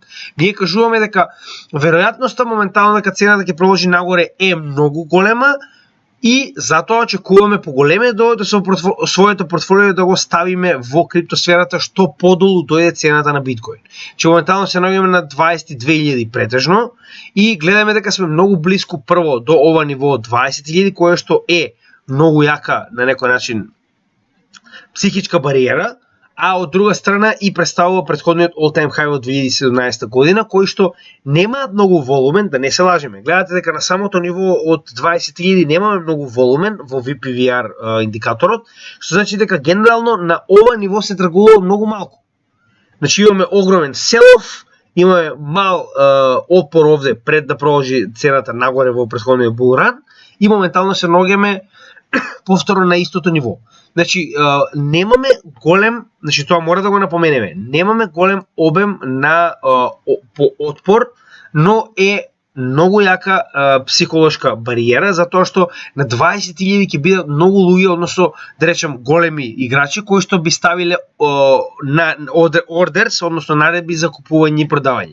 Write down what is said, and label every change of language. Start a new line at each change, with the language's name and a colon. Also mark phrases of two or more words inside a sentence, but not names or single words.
Macedonian: Ние кажуваме дека веројатноста моментално дека цената ќе продолжи нагоре е многу голема, и затоа очекуваме поголеме да дојде со своето портфолио да го ставиме во криптосферата што подолу дојде цената на биткоин. Че моментално се наоѓаме на 22.000 претежно и гледаме дека сме многу блиску прво до ова ниво од 20.000 кое што е многу јака на некој начин психичка бариера, а од друга страна и представува претходниот
English: all-time high
Macedonian: од 2017 година, кој што немаат многу волумен, да не се лажеме. Гледате дека на самото ниво од 20.000 немаме многу волумен во VPVR индикаторот, што значи дека генерално на ова ниво се тргува многу малку. Значи имаме огромен sell-off, имаме мал отпор овде пред да продолжи цената нагоре во претходниот
English: bull run
Macedonian: и моментално се наоѓаме повторно на истото ниво. Значи, немаме голем, значи тоа мора да го напоменеме, немаме голем обем на отпор, но е многу јака психолошка бариера, затоа што на 20.000 ќе бидат многу луѓе, односно, да речем, големи играчи, кои што би ставиле на orders, односно наредби за купување и продавање.